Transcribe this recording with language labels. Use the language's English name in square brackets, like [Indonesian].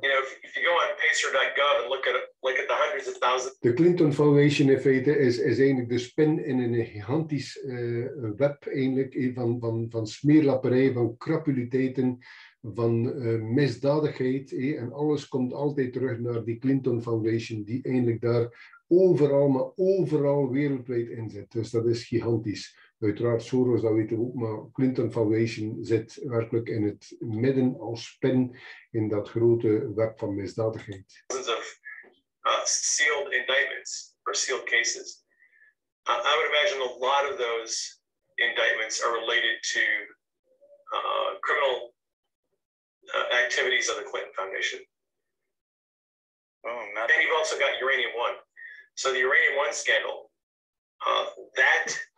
[English] You know, if you go on pacer.gov and look at the hundreds of thousands. [Dutch] De Clinton Foundation in feite is eigenlijk de spin in een gigantisch web eigenlijk, van smeerlapperij, van crapuliteiten, van misdadigheid. En alles komt altijd terug naar die Clinton Foundation die eigenlijk daar overal, maar overal wereldwijd in zit. Dus dat is gigantisch. Uiteraard Soros, dat weten we ook, maar Clinton Foundation zit werkelijk in het midden als spin in dat grote web van misdadigheid. [English] Of sealed indictments or sealed cases. I would imagine a lot of those indictments are related to criminal activities of the Clinton Foundation. Oh, And you've also got Uranium One. So the Uranium One scandal, that